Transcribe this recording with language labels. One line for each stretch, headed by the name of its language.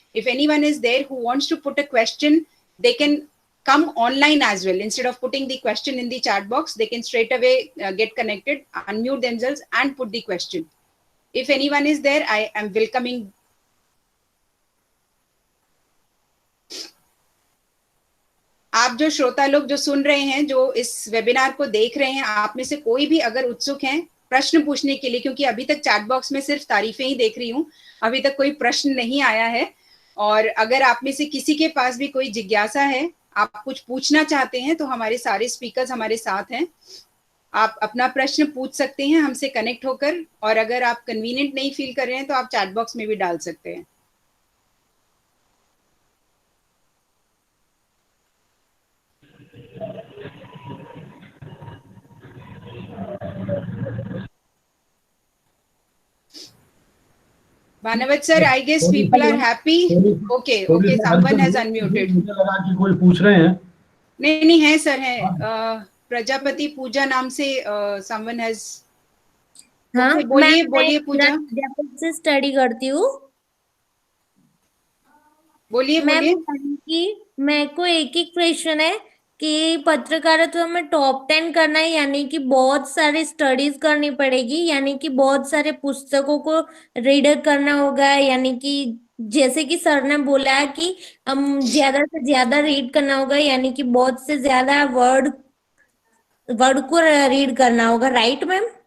English: If anyone is there who wants to put a question, they can come online as well. Instead of putting the question in the chat box, they can straight away get connected, unmute themselves and put the question. If anyone is there, I am welcoming.
Hindi: आप जो श्रोता लोग जो सुन रहे हैं, जो इस webinar को देख रहे हैं, आप में से कोई भी अगर उत्सुक हैं प्रश्न पूछने के लिए, क्योंकि अभी तक चैट बॉक्स में सिर्फ तारीफें ही देख रही हूँ, अभी तक कोई प्रश्न नहीं आया है, और अगर आप में से किसी के पास भी कोई जिज्ञासा है, आप कुछ पूछना चाहते हैं, तो हमारे सारे स्पीकर्स हमारे साथ हैं, आप अपना प्रश्न पूछ सकते हैं हमसे कनेक्ट होकर, और अगर आप कन्वीनियंट नहीं फील कर रहे हैं तो आप चैट बॉक्स में भी डाल सकते हैं।
English: Bhanawat sir, I guess people are happy. Okay, someone has unmuted.
Hindi: मुझे लगा कि कोई पूछ रहे हैं। नहीं है सर, है प्रजापति पूजा नाम से
English: someone has.
Hindi: हाँ, बोलिए पूजा। से स्टडी करती हूँ। बोलिए। मेरे को एक ही क्वेश्चन है कि पत्रकारिता में टॉप 10 करना है, यानी कि बहुत सारे स्टडीज करनी पड़ेगी, यानी कि बहुत सारे पुस्तकों को रीड करना होगा, यानी कि जैसे कि सर ने बोला है कि हम ज्यादा से ज्यादा रीड करना होगा, यानी कि बहुत से ज्यादा वर्ड को रीड करना होगा, राइट मैम?